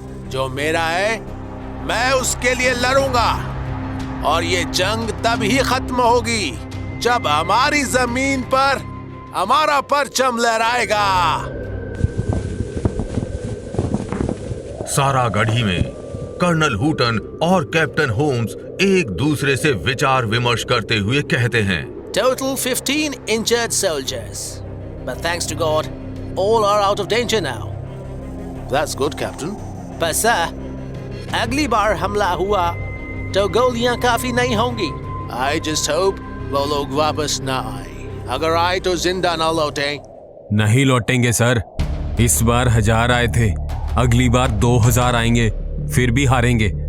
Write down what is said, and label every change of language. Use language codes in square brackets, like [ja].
[hi] जो मेरा है मैं उसके लिए लड़ूंगा और ये जंग तब ही खत्म होगी जब हमारी जमीन पर हमारा परचम लहराएगा। सारागढ़ी में कर्नल हुटन और कैप्टन होम्स एक दूसरे से विचार विमर्श करते हुए कहते हैं, [en] Total 15 injured soldiers. But thanks to God, all are out of danger now. That's good, Captain. [hi] पर सर, अगली बार हमला हुआ तो गोलियां काफी नहीं होंगी। [en] I just hope [hi] वो लोग वापस ना आए। अगर आए तो जिंदा ना लौटे। नहीं लौटेंगे सर। इस बार 1000 आए थे, अगली बार 2000 आएंगे, फिर भी हारेंगे।